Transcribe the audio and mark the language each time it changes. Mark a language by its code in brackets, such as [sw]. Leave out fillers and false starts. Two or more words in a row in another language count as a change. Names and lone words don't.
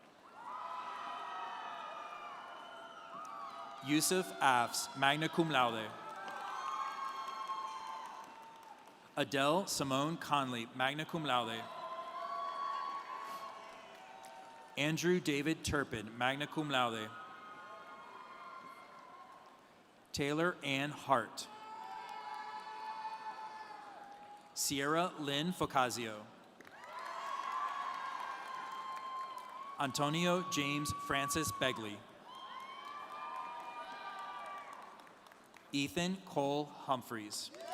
[en] Yusuf Afs, [la] magna cum laude. [en] Adele Simone Conley, [la] magna cum laude. [en] Andrew David Turpin, [la] magna cum laude. [en] Taylor Ann Hart. Sierra Lynn Focasio. Antonio James Francis Begley. Ethan Cole Humphreys.